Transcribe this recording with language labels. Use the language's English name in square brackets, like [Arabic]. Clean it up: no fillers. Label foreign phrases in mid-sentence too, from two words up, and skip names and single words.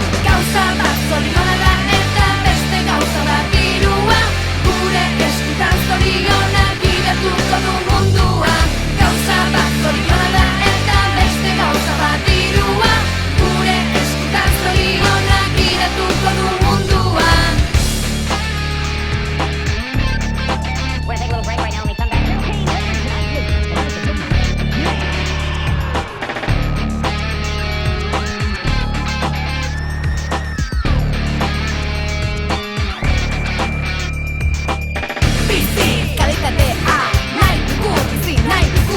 [Basque] Gauza bat zoriona da eta beste gauza bat dirua, gure eskutan zoriona gidatuko du mundua. Gauza bat zoriona da eta beste gauza bat dirua, gure eskutan zoriona gidatuko du mundua. [English] We're gonna take a little break right now and we come back. [Basque] Bizi, kalitatea, nahi dugu, bizi nahi dugu.